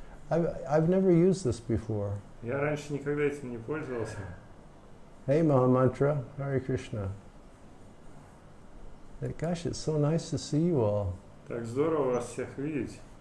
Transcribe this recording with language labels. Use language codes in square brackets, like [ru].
[en] I've never used this before. [ru] Я раньше никогда этим не пользовался. [en] Hey Mahamantra, Hare Krishna. Gosh, it's so nice to see you all. [ru] Так здорово вас всех видеть.